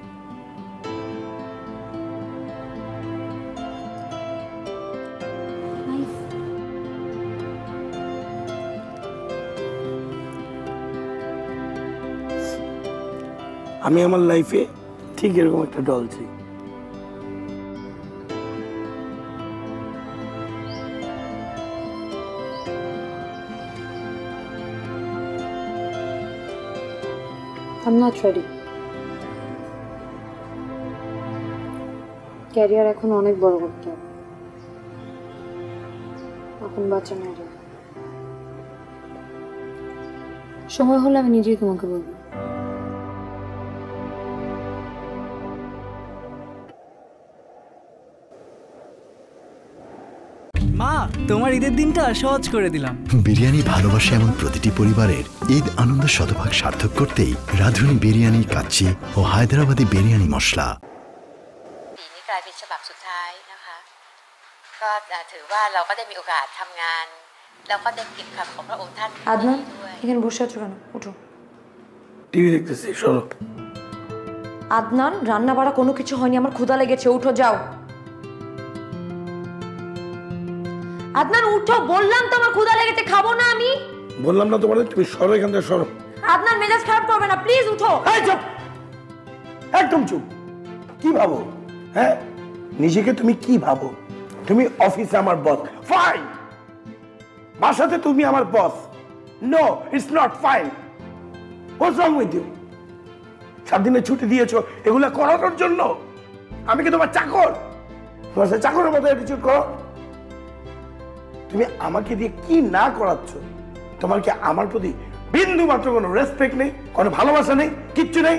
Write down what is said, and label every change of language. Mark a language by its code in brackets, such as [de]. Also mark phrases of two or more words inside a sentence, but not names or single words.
[bn] আমি আমার লাইফে ঠিক এরকম একটা ডল চাই। [en] I'm not ready. [bn] ক্যারিয়ার এখন অনেক বড় করতে হবে, এখন বাচ্চা নেই। সময় হলে আমি নিজেই তোমাকে বলবো। মা, তোমার ঈদের দিনটা সহজ করে দিলাম। বিরিয়ানি ভালোবাসা এবং প্রতিটি পরিবারের ঈদ আনন্দ শতভাগ সার্থক করতেই রাঁধুনি বিরিয়ানি কাচ্চি ও হায়দ্রাবাদি বিরিয়ানি মশলা। [th] ปีนี้กลายเป็นฉบับสุดท้ายนะคะ ก็ถือว่าเราก็ได้มีโอกาสทำงานแล้วก็ได้เก็บคำของพระองค์ท่าน [bn] আদনান, [th] ด้วย [bn] এখানে বসে আছো কেন? উঠো। টিভি দেখতেছি, সরো। আদনান, রান্না বাড়া কোনো কিছু হয়নি, আমার ক্ষুধা লেগেছে, উঠো যাও। আদনান উঠো, বললাম তো আমার ক্ষুধা লেগেছে, খাবো না আমি। বললাম না তোমাদের, তুমি সরো এখান থেকে, সরো। আদনান, মেজাজ খারাপ করবে না, প্লিজ উঠো। এই চুপ, একদম চুপ। কি ভাবো? হ্যাঁ, নিজেকে তুমি কি ভাবো? তুমি অফিসে আমার বস, ফাইন। বাসাতে তুমি আমার বস, [en] No, it's not fine. What's wrong with you? [bn] 7 দিনের ছুটি দিয়েছো এগুলা করানোর জন্য? আমি কি তোমার চাকর? তোমার সাথে চাকরের মতো অ্যাটিটিউড করো? তুমি আমাকে দিয়ে কি না করাচ্ছ? তোমার কি আমার প্রতি বিন্দু মাত্র কোনো রেসপেক্ট নেই, কোনো ভালোবাসা নেই, কিচ্ছু নেই?